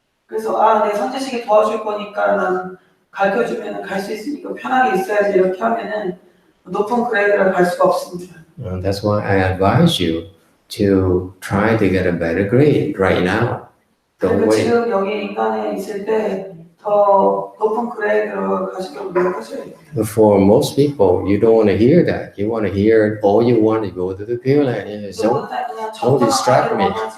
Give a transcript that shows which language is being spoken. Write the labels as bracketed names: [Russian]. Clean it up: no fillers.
[Korean] 그래서 내 선지식이 도와줄 거니까 난 가르쳐주면 갈 수 있으니까 편하게 있어야지 이렇게 하면은 높은 그레이드를 갈 수가 없습니다. [English] That's why I advise you to try to get a better grade right now. Don't wait. [Korean] 지금 여기 인간에 있을 때 더 높은 그레이드로 가시려고 노력하셔야 돼요. [English] For most people, you don't want to hear that. You want to hear all you want to go to the Pure Land. Don't distract me.